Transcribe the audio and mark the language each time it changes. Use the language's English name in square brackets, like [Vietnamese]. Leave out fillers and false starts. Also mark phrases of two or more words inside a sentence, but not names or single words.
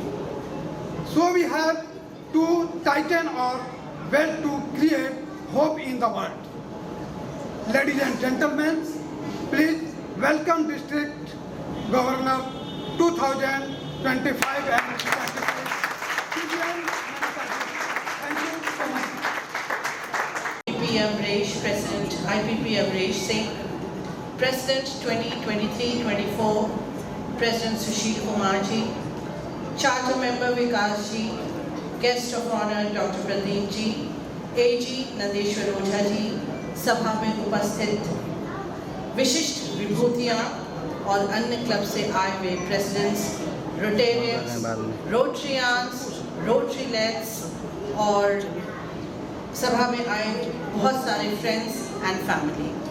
[English] So we have to tighten our belt to create hope in the world. Ladies and gentlemen, please welcome District Governor 2025 and 2026. Thank you so much. P. Amresh, President, VP Amresh Singh, President 2023-24, President Sushil Kumar ji, Charter Member Vikas ji, Guest of Honor Dr. Pradeep ji, AG Nandeshwar Ojha ji, [Hindi] सभा में उपस्थित विशिष्ट विभूतियाँ और अन्य क्लब से आए हुए [English] presidents, Rotarians, Rotarians, Rotarylets [Hindi] और सभा में आए बहुत सारे [English] friends and family.